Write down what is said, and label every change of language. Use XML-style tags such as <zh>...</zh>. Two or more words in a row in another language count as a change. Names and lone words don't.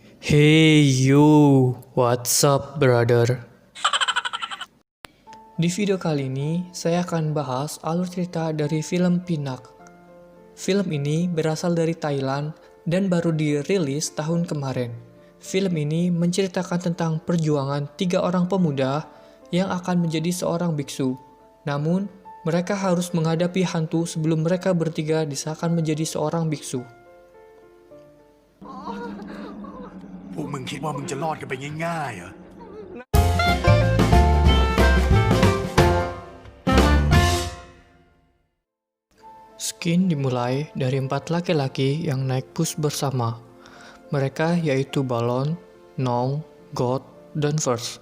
<en>Hey you, what's up brother?</en> <id>Di video kali ini, saya akan bahas alur cerita dari film Pinak. Film ini berasal dari Thailand dan baru dirilis tahun kemarin. Film ini menceritakan tentang perjuangan 3 orang pemuda yang akan menjadi seorang biksu. Namun, mereka harus menghadapi hantu sebelum mereka bertiga disahkan menjadi seorang biksu.</id> <th>พวกมึงคิดว่ามึงจะรอดกันไปง่ายๆเหรอ</th> <id>Skin dimulai dari 4 laki-laki yang naik bus bersama. Mereka yaitu Balon, Nong, God, dan First.</id>